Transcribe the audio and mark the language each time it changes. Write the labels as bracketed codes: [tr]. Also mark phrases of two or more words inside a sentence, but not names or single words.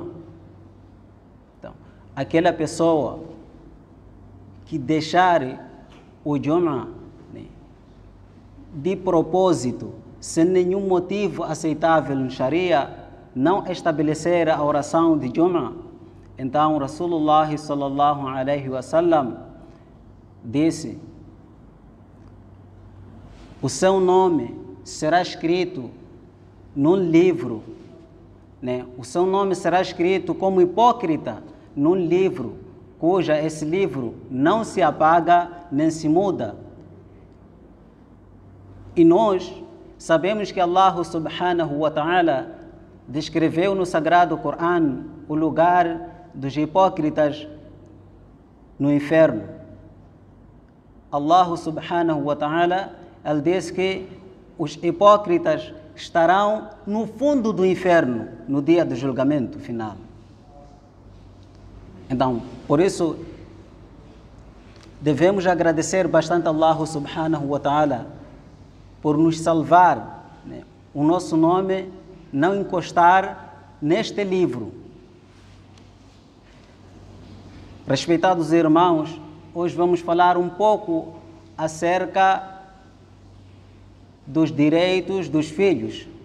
[pt] Então, aquela pessoa que deixar o Jum'ah de propósito, sem nenhum motivo aceitável no Sharia, não estabelecer a oração de Jum'ah, então [ar] رسول الله صلى الله عليه وسلم [pt] disse: o seu nome será escrito num livro, o seu nome será escrito como hipócrita num livro, cuja esse livro não se apaga nem se muda. E nós sabemos que [ar] الله سبحانه وتعالى [pt] descreveu no Sagrado Corão o lugar dos hipócritas no inferno. [ar] الله سبحانه وتعالى, [pt] ele diz que os hipócritas estarão no fundo do inferno no dia do julgamento final. Então, por isso, devemos agradecer bastante a [ar] الله سبحانه وتعالى [pt] por nos salvar, o nosso nome não encostar neste livro. Respeitados irmãos, hoje vamos falar um pouco acerca dos direitos dos filhos.